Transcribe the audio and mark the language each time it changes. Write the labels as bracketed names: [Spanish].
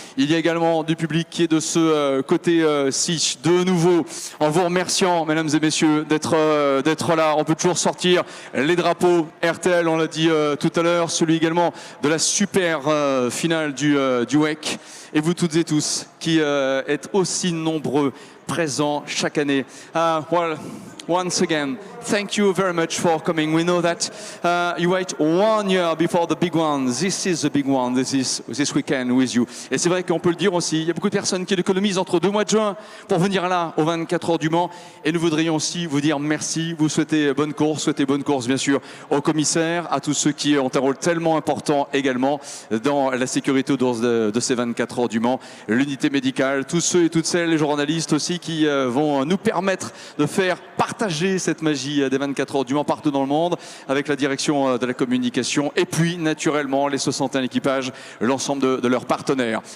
[French] Il y a également du public qui est de ce côté-ci, de nouveau, en vous remerciant, mesdames et messieurs, d'être là. On peut toujours sortir les drapeaux RTL, on l'a dit tout à l'heure, celui également de la super finale du WEC. Et vous toutes et tous qui êtes aussi nombreux présents chaque année. [English] Well, once again, thank you very much for coming. We know that you wait 1 year before the big one. This is the big one, this weekend with you. [French] Et c'est vrai qu'on peut le dire aussi, il y a beaucoup de personnes qui économisent entre 2 mois de juin pour venir là, aux 24 heures du Mans. Et nous voudrions aussi vous dire merci, vous souhaiter bonne course bien sûr aux commissaires, à tous ceux qui ont un rôle tellement important également dans la sécurité de ces 24 heures du Mans, l'unité médicale, tous ceux et toutes celles, les journalistes aussi qui vont nous permettre de faire partager cette magie des 24 heures du Mans partout dans le monde avec la direction de la communication et puis naturellement les 61 équipages, l'ensemble de leurs partenaires.